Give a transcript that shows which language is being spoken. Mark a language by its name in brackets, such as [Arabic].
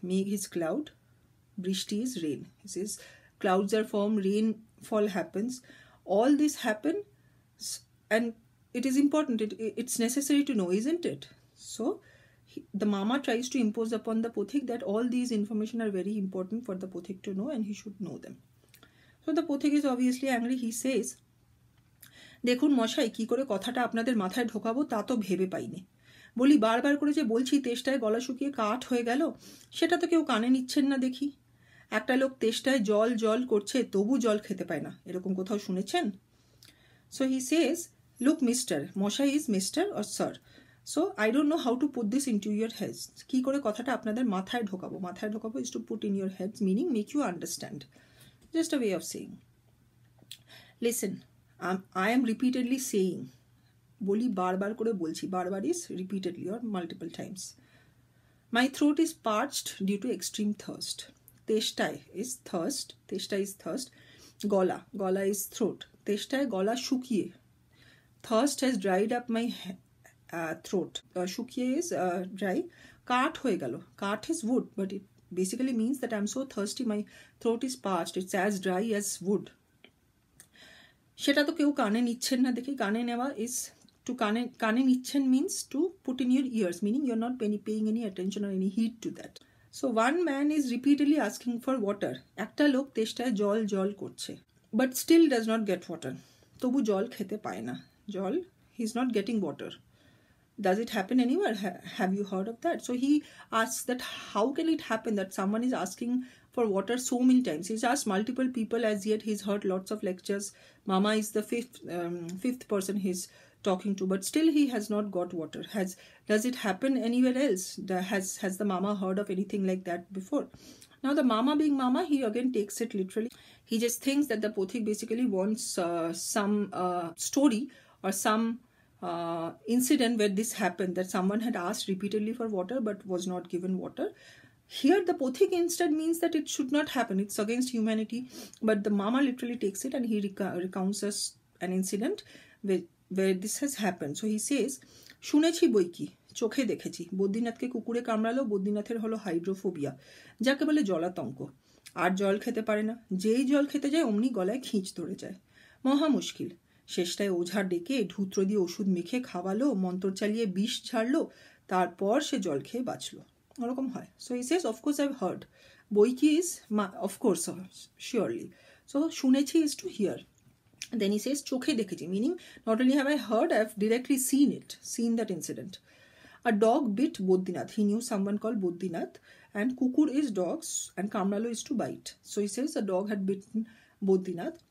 [English] মেঘ is cloud, বৃষ্টি is rain. He says clouds are formed, rainfall happens. All this happen, and it is important. It's necessary to know, isn't it? So the mama tries to impose upon the pothik that all these information are very important for the pothik to know, and he should know them. So the pothik is obviously angry. He says, [Bangla] দেখুন মশাই, কি করে কথাটা আপনাদের মাথায় ঢোকাবো তা তো ভেবে পাইনি। বলি বারবার করে যে বলছি তেষ্টায় গলা শুকিয়ে কাঠ হয়ে গেল, সেটা তো কেউ কানে নিচ্ছেন না দেখি। একটা লোক তেষ্টায় জল জল করছে, তবু জল খেতে পায় না, এরকম কোথাও শুনেছেন? [English] So he says, look mister, মশাই is mister or sir. So I don't know how to put this into your heads. [Bangla] কি করে কথাটা আপনাদের মাথায় ঢোকাবো? মাথায় ঢোকাবো [English] is to put in your heads, meaning make you understand. Just a way of saying. Listen, I am repeatedly saying. [Bangla] বলি বারবার করে বলছি. [English] বারবার is repeatedly or multiple times. My throat is parched due to extreme thirst. তেষ্টায় is thirst. তেষ্টা is thirst. গলা is throat. [Bangla] তেষ্টায় গলা শুকিয়ে. [English] Thirst has dried up my throat. শুকিয়ে is dry. [Bangla] কাঠ হয়ে গেল. [English] কাঠ is wood, but it basically means that I'm so thirsty, my throat is parched. It's as dry as wood. [Bangla] সেটা তো কেউ কানে নিচ্ছেন না দেখি. [English] কানে নেওয়া is to কানে নিচ্ছেন means to put in your ears, meaning you're not paying any attention or any heed to that. So one man is repeatedly asking for water. [Bangla] একটা লোক তেষ্টায় জল জল করছে, [English] but still does not get water. [Bangla] তবু জল খেতে পায় না. [English] জল, he's not getting water. Does it happen anywhere? Have you heard of that? So he asks that how can it happen that someone is asking for water so many times? He's asked multiple people, as yet he's heard lots of lectures. Mama is the fifth person he's talking to, but still he has not got water. Does it happen anywhere else? Has the mama heard of anything like that before? Now the mama being mama, he again takes it literally. He just thinks that the pothik basically wants some story or some incident where this happened, that someone had asked repeatedly for water but was not given water. Here the pothik instead means that it should not happen. It's against humanity, but the mama literally takes it and he recounts us an incident where this has happened. So he says, [Bangla] শুনেছি বই কি, চোখে দেখেছি, বদ্রীনাথকে কুকুরে কামড়ালো, বদ্রীনাথের হলো hydrophobia, যাকে বলে জলাতঙ্ক, আর জল খেতে পারে না, যেই জল খেতে যায় অমনি গলায় খিঁচ ধরে যায়, মহা মুশকিল। শেষটায় ওঝা ডেকে ঢুত্র দিয়ে ওষুধ মেখে খাওয়ালো, মন্ত্র চালিয়ে বিষ ছাড়লো, তারপর সে জল খেয়ে বাঁচলো, ওরকম হয়। [English] So he says, of course I've heard. বই কি is, of course, surely. So শুনেছি is to hear. Then he says, [Bangla] চোখে দেখেছি, [English] meaning not only have I heard, I've directly seen that incident. A dog bit Bodhinath. He knew someone called Bodhinath, and kukur is dogs and kamralo is to bite. So he says a dog had bitten Bodhinath.